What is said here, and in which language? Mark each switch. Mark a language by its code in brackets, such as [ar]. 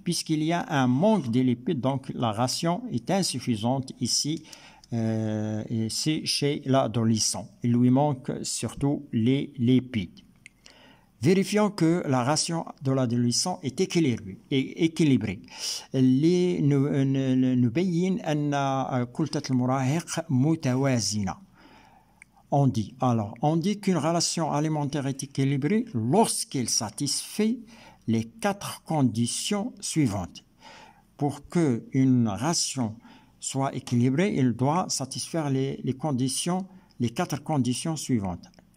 [fr] Puisqu'il y a un manque de lipides, donc la ration est insuffisante ici, c'est chez l'adolescent. Il lui manque surtout les lipides. Vérifions que la ration de l'adolescent est équilibrée. [ar] نبين أن كتلة المراهق متوازنة. [fr] On dit qu'une relation alimentaire est équilibrée lorsqu'elle satisfait les 4 conditions suivantes. Pour qu'une ration soit équilibrée, elle doit satisfaire les 4 conditions suivantes.